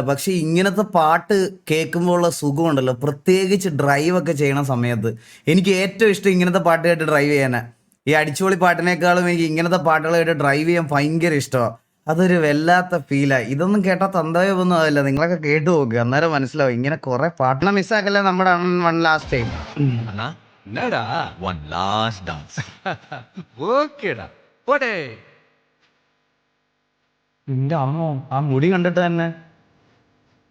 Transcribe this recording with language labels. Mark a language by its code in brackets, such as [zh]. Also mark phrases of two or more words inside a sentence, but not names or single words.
[ml] പക്ഷെ ഇങ്ങനത്തെ പാട്ട് കേൾക്കുമ്പോഴുള്ള സുഖമുണ്ടല്ലോ, പ്രത്യേകിച്ച് ഡ്രൈവ് ഒക്കെ ചെയ്യണ സമയത്ത് എനിക്ക് ഏറ്റവും ഇഷ്ടം ഇങ്ങനത്തെ പാട്ട് കേട്ട് ഡ്രൈവ് ചെയ്യാനാ. ഈ അടിച്ചുപൊളി പാട്ടിനേക്കാളും എനിക്ക് ഇങ്ങനത്തെ പാട്ടുകൾ കേട്ട് ഡ്രൈവ് ചെയ്യാൻ ഭയങ്കര ഇഷ്ടമാണ്. അതൊരു വല്ലാത്ത ഫീലാണ്. ഇതൊന്നും കേട്ടാൽ തന്തവയൊന്നും ആവില്ല. നിങ്ങളൊക്കെ കേട്ടു നോക്കുക, അന്നേരം മനസ്സിലാവും. ഇങ്ങനെ കുറെ പാട്ടിനെ മിസ്സാക്കല്ലേ നമ്മുടെ [en] one last time. [ta] என்னடா [en] one last dance? [ta] ஓகேடா போடே. [ml] നിന്റെ അമ്മോ ആ മുടി കണ്ടിട്ട് തന്നെ